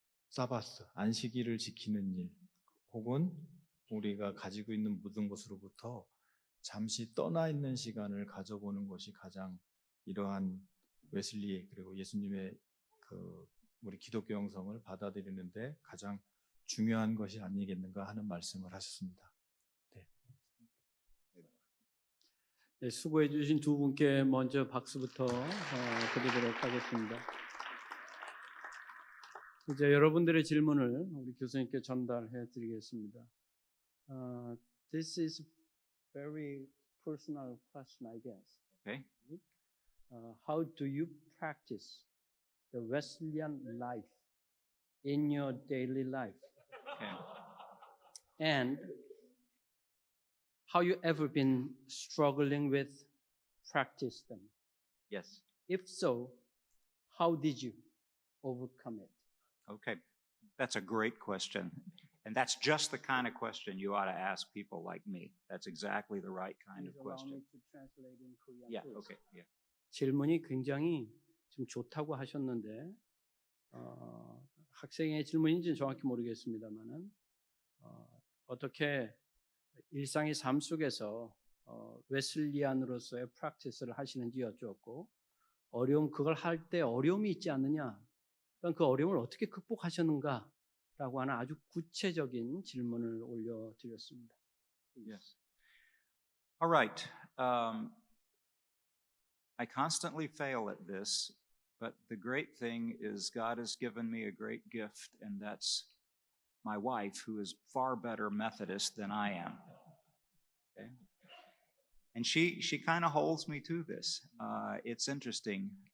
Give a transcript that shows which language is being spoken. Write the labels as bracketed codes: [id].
[ko] 사바스 안식일을 지키는 일 혹은 우리가 가지고 있는 모든 것으로부터 잠시 떠나 있는 시간을 가져보는 것이 가장 이러한 웨슬리 그리고 예수님의 우리 기독교 영성을 받아들이는데 가장 중요한 것이 아니겠는가 하는 말씀을 하셨습니다. 네. 네, 수고해 주신 두 분께 먼저 박수부터 드리도록 하겠습니다. 이제 여러분들의 질문을 우리 교수님께 전달해 드리겠습니다. [en] This is a very personal question, I guess. Okay. How do you practice the Wesleyan life in your daily life? Okay. And how you ever been struggling with practice them? Yes. If so, how did you overcome it? Okay. That's a great question. And that's just the kind of question you ought to ask people like me. That's exactly the right kind of Please allow me question. to translate in Korean, Yeah, please. okay. Yeah. [ko] 질문이 굉장히 좀 좋다고 하셨는데 학생의 질문인지는 정확히 모르겠습니다만은 어떻게 일상의 삶 속에서 웨슬리안으로서의 프랙티스를 하시는지 여쭈었고 그걸 할 때 어려움이 있지 않느냐 그러니까 그 어려움을 어떻게 극복하셨는가라고 하는 아주 구체적인 질문을 올려드렸습니다. [en] Yes. All right. I constantly fail at this, but the great thing is God has given me a great gift, and that's my wife, who is far better Methodist than I am. Okay? And she kind of holds me to this. It's interesting.